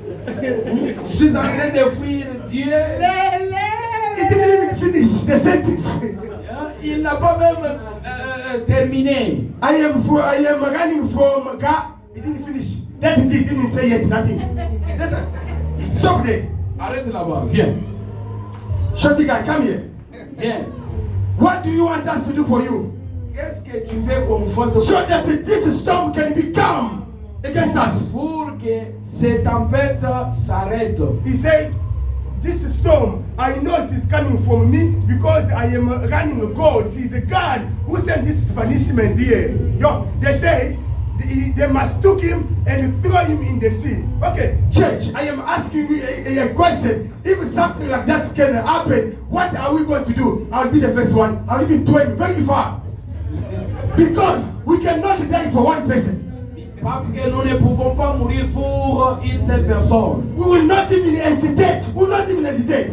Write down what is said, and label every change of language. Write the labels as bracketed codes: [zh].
[fr] Je suis en train de fuir Dieu. [en] he didn't even finish the sentence. [fr] Il n'a pas même terminé. [en] I am running from God. He didn't finish. That is it. He didn't say yet nothing. Listen. Stop there. [fr] Arrête là-bas. Viens. [en] Shorty guy, come here. [fr] Viens. [en] What do you want us to do for you? [fr] Qu'est-ce que tu veux qu'on fasse [en] So that this storm can be calm against us. [fr] pour que cette tempête s'arrête? [en] He said, this storm, I know it is coming from me because I am running a God. He's a God who sent this punishment here. Yo, they said they must took him and throw him in the sea. Okay, church, I am asking you a question. If something like that can happen, what are we going to do? I'll be the first one. I'll even throw him very far. Because we cannot die for one person. [fr] Parce que nous ne pouvons pas mourir pour une seule personne. [en] We will not even hesitate. We will not even hesitate.